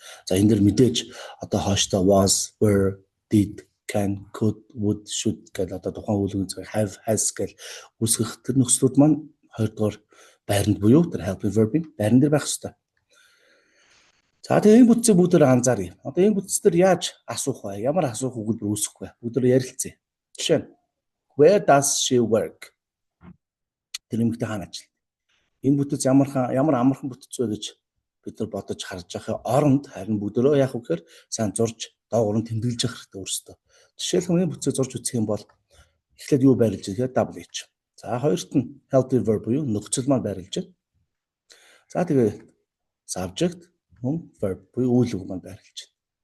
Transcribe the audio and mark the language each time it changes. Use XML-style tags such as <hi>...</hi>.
<mn>За энэ дэр мэдээж одоо хооштой was, were, did, can, could, would, should гэдэг одоо тухайн үйл өгөн цаг have, has гэл үүсгэх тэр нөхцлүүд маань хоёрдугаар байранд буюу тэр helping verb-ийн байран дээр байх ёстой. За тэгээ энэ бүтцийг бүгдээр анзааръя. Одоо энэ бүтц дээр яаж асуух вэ? Ямар асуух өгүүлбэр үүсэх вэ? Бүгдээр ярилцъя. Жишээ нь</mn> <en>where does she work?</en> <mn>Тэр эмэгтэй хаана ажилладаг? Энэ бүтц ямар амархан бүтц вэ гэж бид нар бодож харж байхын оронд харин бүгдөө яах вэ гэхээр сайн зурж доогуур нь тэмдэглэж явах хэрэгтэй өөрсдөө. Жишээлбэл энэ бүтцийг зурж үзэх юм бол эхлээд юу байрлаж байгаа гэхээр WH. За хоёрт нь helping verb буюу нөхцөл маань байрлаж байна. За тэгээ subject мөн verb буюу үйл үг маань байрлаж байна.</mn>